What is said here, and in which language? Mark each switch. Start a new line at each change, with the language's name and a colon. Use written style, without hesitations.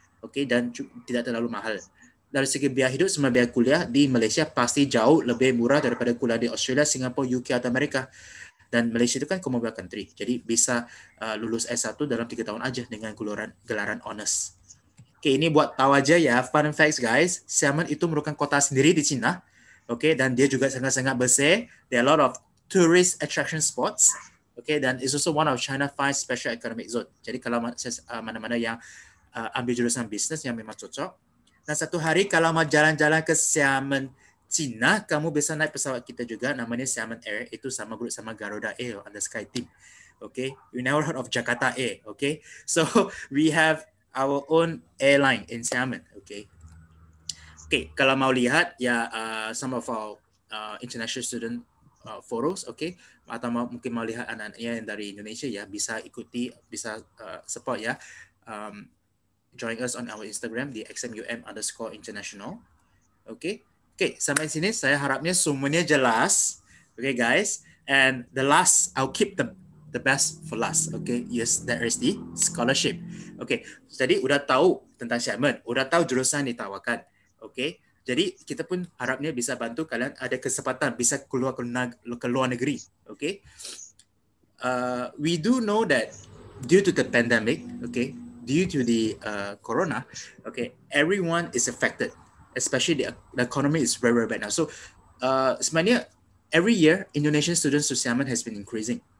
Indonesian: Okey, dan tidak terlalu mahal. Dari segi biaya hidup sama biaya kuliah di Malaysia pasti jauh lebih murah daripada kuliah di Australia, Singapura, UK atau Amerika. Dan Malaysia itu kan Commonwealth country. Jadi bisa lulus S1 dalam 3 tahun aja dengan gelaran honors. Okey, ini buat tahu aja ya,
English: fun facts guys.
Indonesian: Xiamen itu merupakan kota sendiri di China. Okay, dan dia juga sangat-sangat besar.
English: There are a lot of tourist attraction spots.
Indonesian: Okay, dan
English: it's also one of China 5 special economic zone.
Indonesian: Jadi kalau mana-mana yang ambil jurusan bisnes yang memang cocok. Dan satu hari kalau mau jalan-jalan ke Xiamen, China, kamu bisa naik pesawat kita juga, namanya Xiamen Air, itu sama grup sama Garuda Air
English: on the Sky Team. Okay, you never heard of Jakarta Air. Okay, so we have our own airline in Xiamen.
Indonesian: Okay, kalau mau lihat ya
English: some of our international student photos,
Indonesian: okay, atau mungkin mau lihat anak-anaknya yang dari Indonesia ya, bisa ikuti, bisa support ya.
English: Join us on our Instagram
Indonesian: di
English: xmum_international.
Indonesian: Okay, sampai sini saya harapnya semuanya jelas.
English: Okay guys, and the last, I'll keep the best for last. Okay, yes, that is the scholarship.
Indonesian: Okay, jadi udah tahu tentang Xiamen, udah tahu jurusan ditawarkan. Okay, jadi kita pun harapnya bisa bantu kalian ada kesempatan bisa keluar ke luar negeri.
English: Okay, we do know that due to the pandemic, okay, due to the corona, okay, everyone is affected. Especially the economy is very, very bad now. So
Indonesian: sebenarnya
English: every year Indonesian students to Xiamen has been increasing.